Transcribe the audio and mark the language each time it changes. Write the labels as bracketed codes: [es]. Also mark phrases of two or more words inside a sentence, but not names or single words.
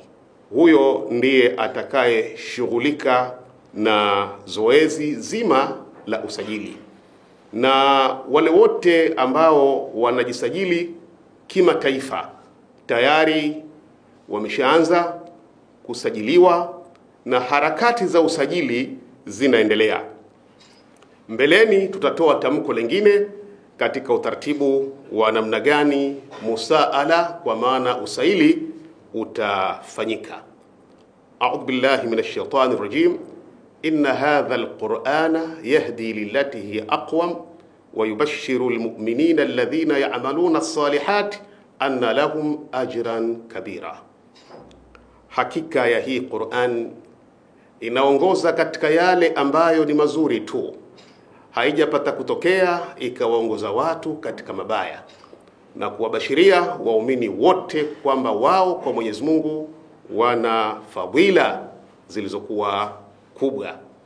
[sw] Huyo ndiye atakaye shughulika na zoezi zima la usajili, na wale wote ambao wanajisajili kimataifa tayari wameshaanza kusajiliwa na harakati za usajili zinaendelea. Mbeleni tutatoa tamko lingine katika utaratibu wa namna gani musaala, kwa maana usaili, utafanyika. [ar] أعوذ بالله من الشيطان الرجيم إن هذا القرآن يهدي للتي هي أقوم ويبشر المؤمنين الذين يعملون الصالحات أن لهم أجرا كبيرا. [sw] Hakika ya hii Qur'an inaongoza katika yale ambayo ni mazuri tu, haijapata kutokea ikawaongoza watu katika mabaya, na kuwabashiria waumini wote kwamba wao kwa Mwenyezi Mungu wana fadhila zilizokuwa kubwa.